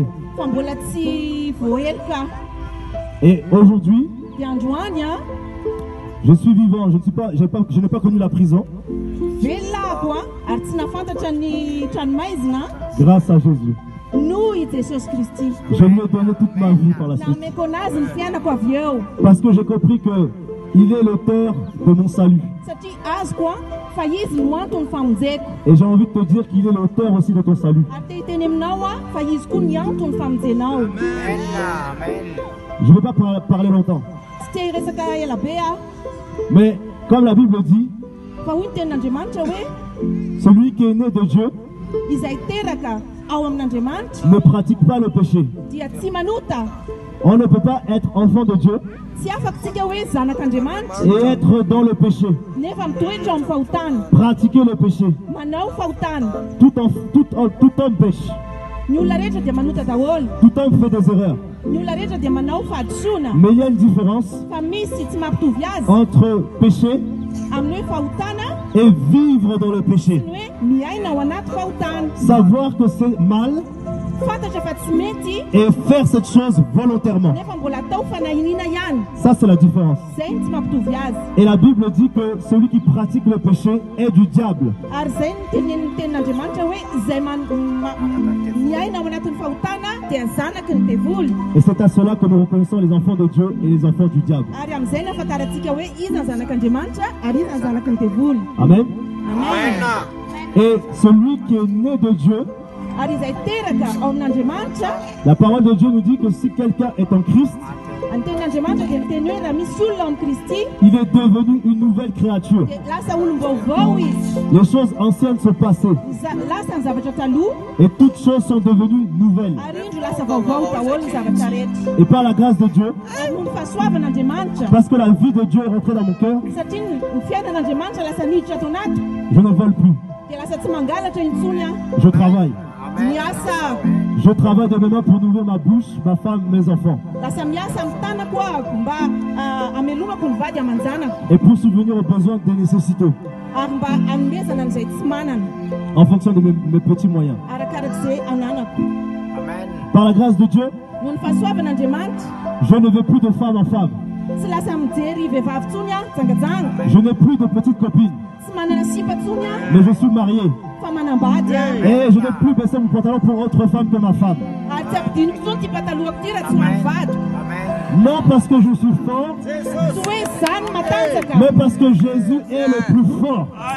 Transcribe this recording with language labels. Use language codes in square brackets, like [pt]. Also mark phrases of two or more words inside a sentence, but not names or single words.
[mg] fa mbola tsy voahelika. [fr] Et aujourd'hui, [mg] Dia androany [fr] je suis vivant. Je n'ai pas connu la prison [mg] velona ako ary tsy nafantatra ny tranomaizina [fr] grâce à Jésus. [mg] noho i Jesosy Kristy. [fr] Je lui ai donné toute ma vie par la suite. [mg] Nameko anazy ny fiainako avy eo [fr] Parce que j'ai compris que il est l'auteur de mon salut. [mg] satria azoko fa izy no antony famonjeko. [fr] Et j'ai envie de te dire qu'il est l'auteur aussi de ton salut. [mg] Ary te hiteny aminao fa izy koa ny antony famonjenao. [fr] Je ne veux pas parler longtemps. [mg] Tsy te hiresaka ela be [fr] Mais comme la Bible dit, [mg] fa hoy ny tenin'Andriamanitra hoe [fr] celui qui est né de Dieu [mg] izay teraka ao amin'Andriamanitra [fr] ne pratique pas le péché. [mg] dia tsy manota. [fr] On ne peut pas être enfant de Dieu [mg] Tsy afaky hoe zanak'Andriamanitra [fr] et être dans le péché. [mg] nefa mitoetra amin'ny fahotana. [fr] Pratiquer le péché. [mg] Manao fahotana. [fr] Tout homme pêche. [mg] Ny olona rehetra dia manota daholo. [fr] Tout homme fait des erreurs. [mg] Ny olona rehetra dia manao fahadisoana. [fr] Mais il y a une différence [mg] Fa misy tsy mampitovy azy [fr] entre péché [mg] amin'ny hoe fahotana [fr] et vivre dans le péché. [mg] ny hoe miaina ao anaty fahotana. [fr] Savoir que c'est mal [mg] Fantatra fa tsy mety [fr] et faire cette chose volontairement. [mg] nefa mbola atao fanahinina ihany. [fr] Ça, c'est la différence. [mg] Zay ny tsy mampitovy azy. [fr] Et la Bible dit que celui qui pratique le péché est du diable. [mg] Ary zay ny tenin'Andriamanitra hoe izay miaina ao anatin'ny fahotana dia zanaky ny devoly. [fr] Et c'est à cela que nous reconnaissons les enfants de Dieu et les enfants du diable. [mg] Ary amin'izay nafantarantsika hoe iza ny zanak'Andriamanitra ary iza ny zanaky ny devoly. Amen. Amen. [fr] Et celui qui est né de Dieu, [mg] Ary izay teraka ao amin'Andriamanitra, [fr] la parole de Dieu nous dit que si quelqu'un est en Christ, [mg] ny tenin'Andriamanitra dia miteny hoe raha misy olona ao amin'ny Kristy [fr] il est devenu une nouvelle créature. [mg] dia lasa olom-baovao izy. [fr] Les choses anciennes sont passées [mg] Lasa ny zavatra taloha [fr] et toutes choses sont devenues nouvelles. [mg] ary indro lasa vaovao daholo ny zavatra rehetra. [fr] Et par la grâce de Dieu, [mg] Ary noho ny fahasoavan'Andriamanitra [fr] parce que la vie de Dieu est rentrée dans mon cœur, [mg] satria ny fiainan'Andriamanitra lasa niditra ato anaty [fr] je ne vole plus. [mg] dia lasa tsy mangalatra intsony [fr] Je travaille. [mg] miasa. [fr] Je travaille de mes mains pour nourrir ma bouche, ma femme, mes enfants. [mg] Lasa miasa amin'ny tanako mba amelomako ny vady aman-janako [fr] Et pour subvenir aux besoins des nécessités, [mg] ary mba anomezana an'izay tsy manana [fr] en fonction de mes petits moyens. [mg] arakarak'izay ananako. [fr] Par la grâce de Dieu, [mg] Noho ny fahasoavan'Andriamanitra [fr] je ne vais plus de femme en femme. [mg] tsy lasa mijery vehivavy tsony jangajanga. [fr] Je n'ai plus de petites copines. [mg] Tsy [fr] Mais je suis marié. Et je n'ai plus baissé mon pantalon pour autre femme que ma femme. Non parce que je suis fort, mais parce que Jésus est le plus fort.